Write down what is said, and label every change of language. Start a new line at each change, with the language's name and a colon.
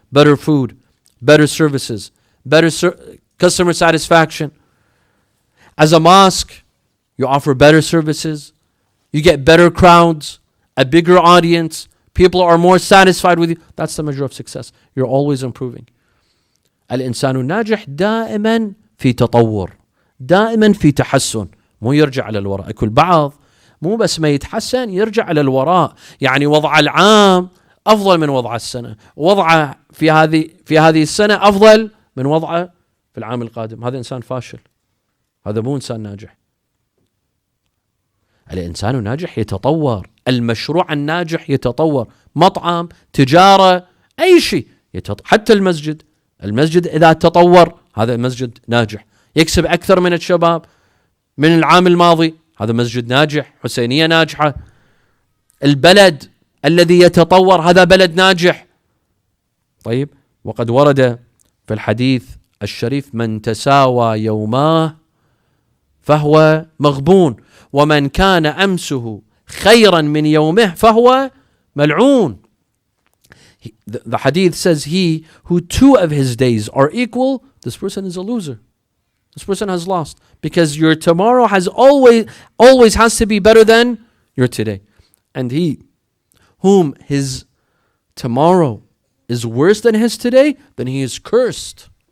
English: Better food, better services, better customer satisfaction. As a mosque, you offer better services. You get better crowds, a bigger audience. People are more satisfied with you. That's the measure of success. You're always improving.
Arabic: الإنسان الناجح دائما في تطور، دائما في تحسن، مو يرجع على الوراء. كل بعض مو بس ما يتحسن، يرجع على الوراء. يعني وضع العام أفضل من وضع السنة، وضعه في هذه السنة أفضل من وضعه في العام القادم. هذا إنسان فاشل، هذا مو إنسان ناجح. الإنسان الناجح يتطور. المشروع الناجح يتطور. مطعم، تجارة، أي شيء حتى المسجد إذا تطور هذا المسجد ناجح، يكسب أكثر من الشباب من العام الماضي، هذا مسجد ناجح، حسينية ناجحة. البلد الذي يتطور هذا بلد ناجح. طيب، وقد ورد في الحديث الشريف: من تساوى يوماه فهو مغبون، ومن كان أمسه خيرا من يومه فهو ملعون.
English: The hadith says, he who 2 of his days are equal, this person is a loser. This person has lost, because your tomorrow has always has to be better than your today. And he whom his tomorrow is worse than his today, then he is cursed.